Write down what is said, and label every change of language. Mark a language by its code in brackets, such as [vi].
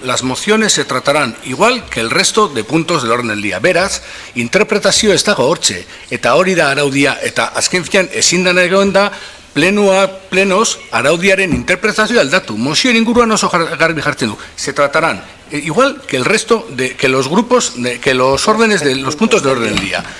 [es] Las mociones se tratarán igual que el resto de puntos del orden del día. [eu] Beraz, interpretazio ez dago hortxe, eta hori da araudia, eta azken finean ezin dena egon da, plenos araudiaren interpretazio aldatu. Mozioen inguruan oso garbi jartzen du. [es] Se tratarán igual que el resto que los grupos, que los órdenes de los puntos del orden del día.